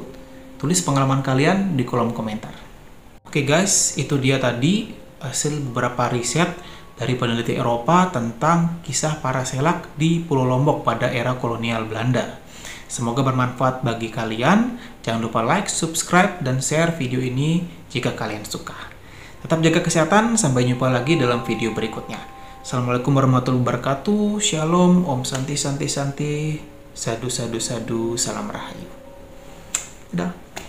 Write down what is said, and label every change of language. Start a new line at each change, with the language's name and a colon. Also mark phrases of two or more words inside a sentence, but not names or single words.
Indonesian: Tulis pengalaman kalian di kolom komentar. Oke guys, itu dia tadi hasil beberapa riset dari peneliti Eropa tentang kisah para selak di Pulau Lombok pada era kolonial Belanda. Semoga bermanfaat bagi kalian. Jangan lupa like, subscribe, dan share video ini jika kalian suka. Tetap jaga kesehatan, sampai jumpa lagi dalam video berikutnya.
Arabic: السلام عليكم ورحمة الله وبركاته.
Indonesian: Shalom,
Sanskrit: ॐ शान्ति शान्ति शान्ति। साधु साधु साधु,
Indonesian: salam rahayu. Dadah.